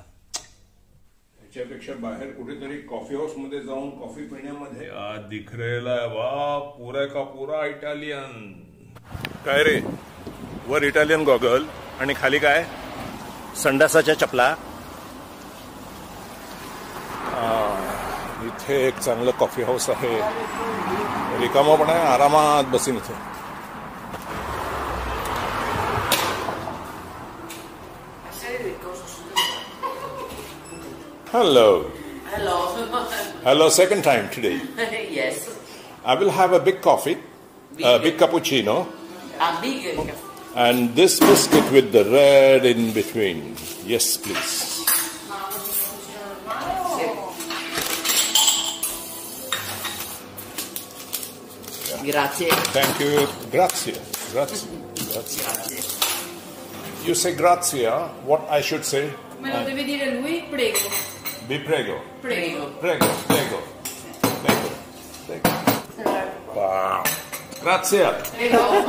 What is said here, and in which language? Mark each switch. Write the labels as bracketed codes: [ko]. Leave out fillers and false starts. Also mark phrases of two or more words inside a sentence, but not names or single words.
[mr] त्याच्यापेक्षा बाहेर कुठेतरी [en] coffee house [mr] मध्ये जाऊन कॉफी पिण्यामध्ये [hi] दिख रेला वा पुरा का पुरा इटालियन. [mr] काय रे, वर [en] Italian goggle [mr] आणि खाली काय संडासाच्या चपला. इथे एक चांगलं [en] coffee house [mr] आहे. रिकामा पण आहे, आरामात बसीन इथे. [en] Hello. Hello. Hello, second time today. Yes. I will have a big coffee, a big cappuccino, A big. and this biscuit with the red in between. Yes, please. [it] Grazie. [en] Thank you. [it] Grazie. Grazie. Grazie. Grazie. [en] You say grazie, huh? What I should say? [it] Me lo deve dire lui? Prego. Vi prego. Prego. Prego, prego. Prego. Prego. Wow. Grazie. Prego.